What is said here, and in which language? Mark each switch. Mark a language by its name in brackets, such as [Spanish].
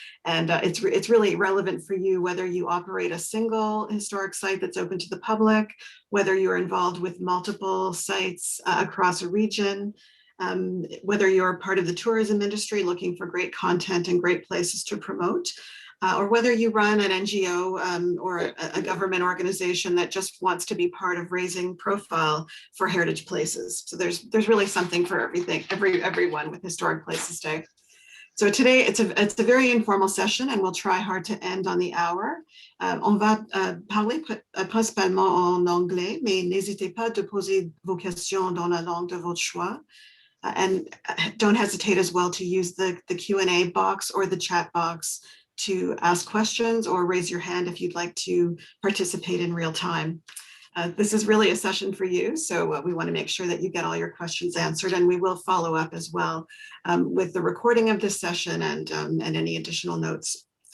[English] And it's really relevant for you, whether you operate a single historic site that's open to the public, whether you're involved with multiple sites across a region, whether you're part of the tourism industry looking for great content and great places to promote, or whether you run an NGO or a government organization that just wants to be part of raising profile for heritage places. So there's really something for everyone with Historic Places Day. So today it's a very informal session, and we'll try hard to end on the hour. [French] On va parler principalement en anglais, mais n'hésitez pas de poser vos questions dans la langue de votre choix. [English] And don't hesitate as well to use the Q&A box or the chat box to ask questions or raise your hand if you'd like to participate in real time. This is really a session for you, so we want to make sure that you get all your questions answered, and we will follow up as well with the recording of this session and any additional notes.